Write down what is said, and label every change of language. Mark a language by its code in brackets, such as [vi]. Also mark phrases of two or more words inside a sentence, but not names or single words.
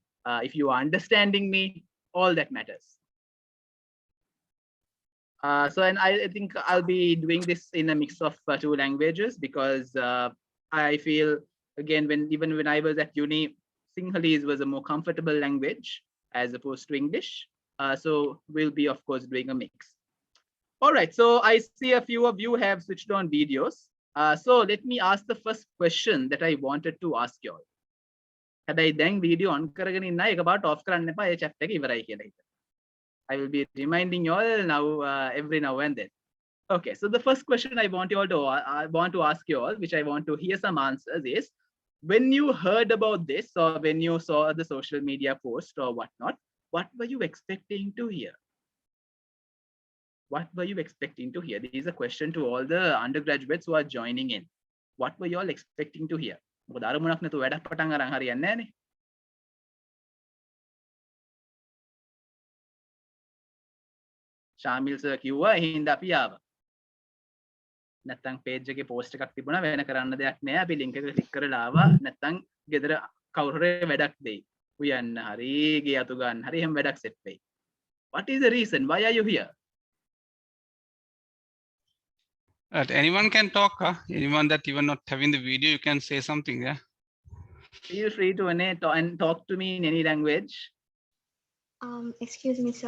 [en] If you are understanding me, all that matters. And I think I'll be doing this in a mix of two languages because I feel, again, even when I was at uni, Sinhalese was a more comfortable language as opposed to English. So we'll be, of course, doing a mix. All right, so I see a few of you have switched on videos. So let me ask the first question that I wanted to ask you all. [si] හැබැයි දැන් [en] video on [si] කරගෙන ඉන්න එක පාට off කරන්න එපා, ඒ chat එක ඉවරයි කියලා හිතන්න. [en] I will be reminding you all now every now and then. Okay, so the first question I want to ask you all, which I want to hear some answers, is when you heard about this or when you saw the social media post or whatnot, what were you expecting to hear? What were you expecting to hear? This is a question to all the undergraduates who are joining in. What were you all expecting to hear? [si] මොකද අරමුණක් නැතුව වැඩක් පටන් අරන් හරියන්නේ නැහනේ. ශාමිල් සර් කිව්වා හින්දා අපි ආවා. නැත්තම් page එකේ post එකක් තිබුණා වෙන කරන්න දෙයක් නෑ. අපි link එක click කරලා ආවා. නැත්තම් ගෙදර කවුරු හරි වැඩක් දෙයි. උයන්න හරි ගේ අතු ගන්න හරි එහෙම වැඩක් set වෙයි. [en] What is the reason? Why are you here? Anyone can talk. Anyone that even not having the video, you can say something. Yeah. Feel free to talk to me in any language. Excuse me, sir.